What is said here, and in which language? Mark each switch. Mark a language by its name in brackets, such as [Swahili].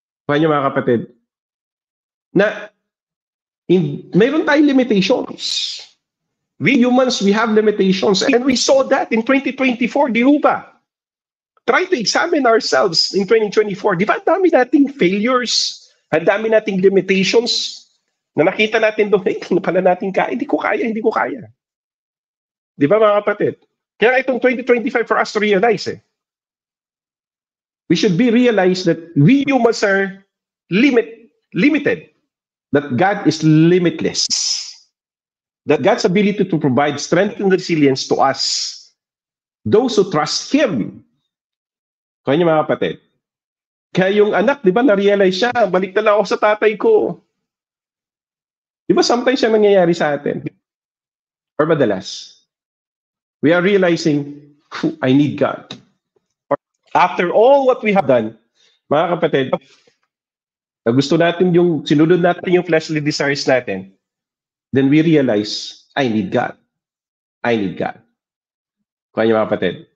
[Filipino] Kaya niyo, mga kapatid, na mayroon tayong limitations. [English] We humans, we have limitations. And we saw that in 2024, di ba? Try to examine ourselves in 2024. [Filipino] Di ba, ang dami nating failures, ang dami nating limitations, na nakita natin doon, hindi pala natin kaya, hindi ko kaya. Di ba, mga kapatid? [English] Kaya itong 2025 for us to realize, we should be realized that we humans are limited, that God is limitless, that God's ability to provide strength and resilience to us, those who trust Him. [Filipino] Kaya niyo, mga kapatid, Kaya yung anak, di ba, na-realize siya, balik na lang ako sa tatay ko. Di ba [English] sometimes [Filipino] siya nangyayari sa atin? Or madalas? [English] We are realizing, I need God. After all what we have done, mga kapatid, [Filipino] na gusto natin yung, sinunod natin yung fleshly desires natin, [English] then we realize, I need God. I need God. Kaya mga kapatid.